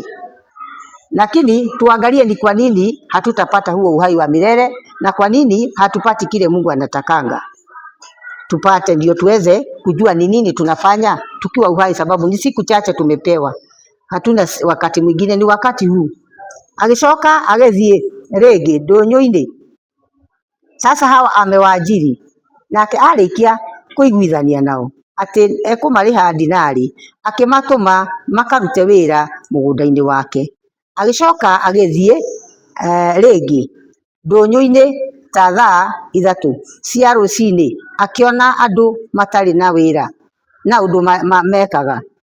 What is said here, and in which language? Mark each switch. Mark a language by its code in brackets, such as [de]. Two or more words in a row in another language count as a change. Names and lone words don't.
[sw] Lakini tuangalie ni kwa nini hatutapata huo uhai wa milele na kwa nini hatupati kile Mungu anatakanga. Tupate ndio tuweze kujua ni nini tunafanya tukiwa uhai, sababu ni siku chache tumepewa. Hatuna wakati mwingine, ni wakati huu. [ki] Agicoka agethie rege ndũnyũ-inĩ. [sw] Sasa hawa amewaajiri [ki] nake arĩkia kũiguithania nao atĩ ekũmarĩha dinari, akĩmatũma makarute wĩra mũgũnda-inĩ wake. Agicoka agethie rĩngĩ ndũnyũ-inĩ ta thaa 3 cia rũcinĩ, akĩona andũ matarĩ na wĩra na ũndũ mekaga.